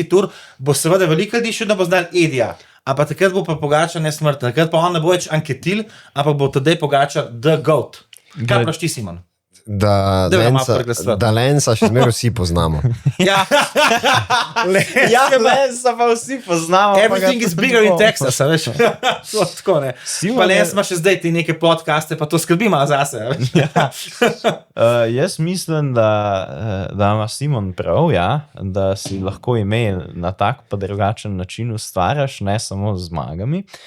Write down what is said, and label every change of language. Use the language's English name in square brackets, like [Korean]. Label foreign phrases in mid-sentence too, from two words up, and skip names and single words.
[Slovenian] tur, bo seveda veliko ljudi še ne bo znal Edija. Ampak takrat bo pa Pogačar nesmrten. Takrat pa on ne bo več Anquetil, ampak bo tedaj Pogačar [English] the GOAT. [Slovenian] Kaj praviš ti, Simon? Da Lensa še zmeraj vsi poznamo. Ja, Lensa pa vsi poznamo. [English] Everything is bigger in Texas, [Slovenian] veš? Tako ne. Pa Lens ima še zdaj ti neke podcaste, pa to skrbi malo zase. Jaz mislim, da ima Simon prav, da si lahko ime na tak pa drugačen način ustvarjaš, ne samo z zmagami.